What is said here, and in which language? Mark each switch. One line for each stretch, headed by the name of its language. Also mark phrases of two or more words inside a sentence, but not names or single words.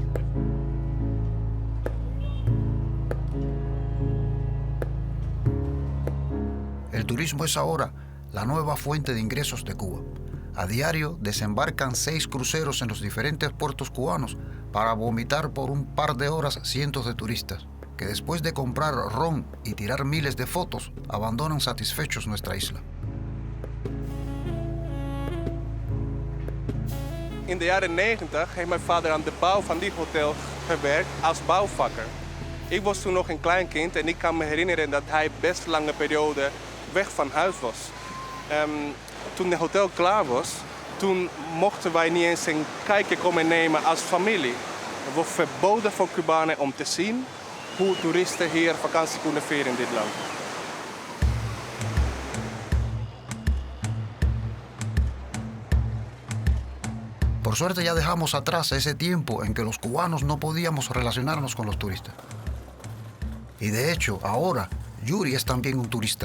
Spanish: El turismo es ahora la nueva fuente de ingresos de Cuba. A diario desembarcan 6 cruceros en los diferentes puertos cubanos para vomitar por un par de horas cientos de turistas, que después de comprar ron y tirar miles de fotos, abandonan satisfechos nuestra isla.
Dutch: In de jaren 90 heeft mijn vader aan de bouw van die hotel gewerkt als bouwvakker. Ik was toen nog een klein kind en ik kan me herinneren dat hij best lange periode weg van huis was. Toen het hotel klaar was, toen mochten wij niet eens een kijkje komen nemen als familie. Het was verboden voor Cubanen om te zien hoe toeristen hier vakantie kunnen vieren in dit land.
Spanish: Por suerte ya dejamos atrás ese tiempo en que los cubanos no podíamos relacionarnos con los turistas. Y de hecho, ahora, Yuri es también un turista.